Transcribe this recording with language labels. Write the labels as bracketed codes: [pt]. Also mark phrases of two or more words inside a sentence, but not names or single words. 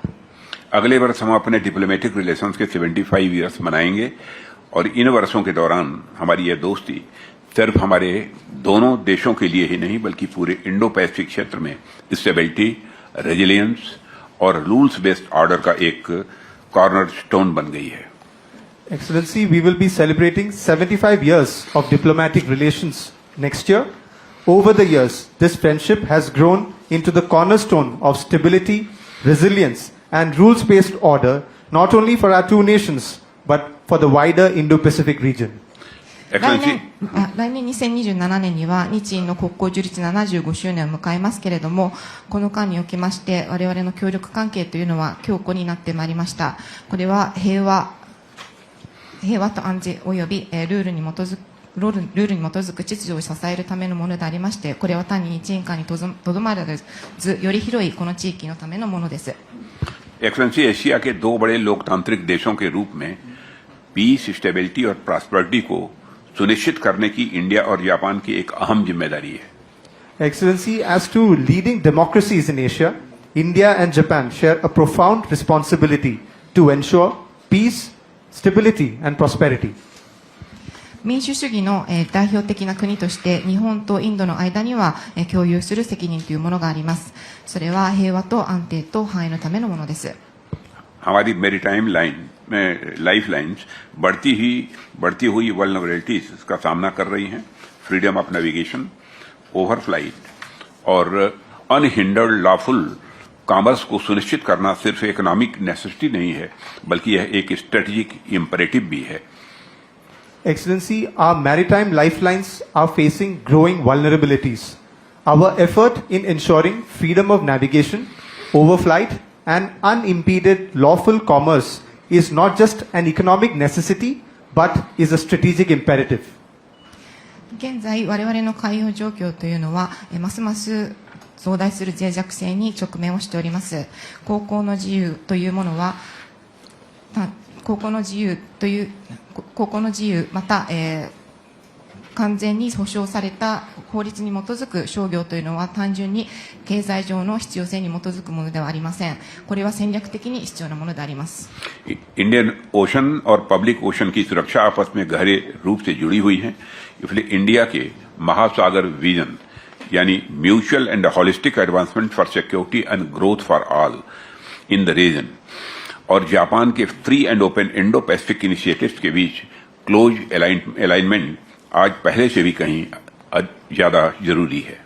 [hi] अगले वर्ष हम अपने [en] diplomatic relations [hi] के 75 इयर्स मनाएंगे और इन वर्षों के दौरान हमारी यह दोस्ती सिर्फ हमारे दोनों देशों के लिए ही नहीं बल्कि पूरे इंडो पैसिफिक क्षेत्र में स्टेबिलिटी, रेजिलियंस और [en] rules based order [hi] का एक कॉर्नर स्टोन बन गई है। [en] Excellency, we will be celebrating 75 years of diplomatic relations next year. Over the years, this friendship has grown into the cornerstone of stability, resilience and rules-based order, not only for our two nations, but for the wider Indo-Pacific region. [ja] 来年2027年には日印の国交樹立75周年を迎えますけれども、この間におきまして我々の協力関係というのは強固になってまいりました。これは平和と安全及びルールに基づく秩序を支えるためのものでありまして、これは単に日印間にとどまらずより広いこの地域のためのものです。 [hi] एक्सेलेंसी, एशिया के दो बड़े लोकतांत्रिक देशों के रूप में पीस, स्टेबिलिटी और प्रॉस्पेरिटी को सुनिश्चित करने की इंडिया और जापान की एक अहम जिम्मेदारी है। [en] Excellency, as two leading democracies in Asia, India and Japan share a profound responsibility to ensure peace, stability and prosperity. [ja] 民主主義の代表的な国として日本とインドの間には共有する責任というものがあります。それは平和と安定と繁栄のためのものです。 [hi] हमारी [en] maritime life lines [hi] बढ़ती हुई वल्नरेबिलिटीज का सामना कर रही हैं। [en] freedom of navigation, [hi] ओवरफ्लाइट और [en] unhindered lawful commerce [hi] को सुनिश्चित करना सिर्फ [en] economic necessity [hi] नहीं है, बल्कि यह एक [en] strategic imperative [hi] भी है। [en] Excellency, our maritime lifelines are facing growing vulnerabilities. Our effort in ensuring freedom of navigation, overflight, and unimpeded lawful commerce is not just an economic necessity, but is a strategic imperative. [ja] 現在我々の海洋状況というのはますます増大する脆弱性に直面をしております。航行の自由というものは航行の自由また、完全に保障された法律に基づく商業というのは単純に経済上の必要性に基づくものではありません。これは戦略的に必要なものであります。 [hi] इंडियन ओशन और पब्लिक ओशन की सुरक्षा आपस में गहरे रूप से जुड़ी हुई है। इसलिए इंडिया के महासागर विजन यानी [en] mutual and holistic advancement for security and growth for all in the region [hi] और जापान के [en] free and open Indo Pacific initiatives [hi] के बीच [en] close alignment [hi] आज पहले से भी कहीं ज्यादा जरूरी है।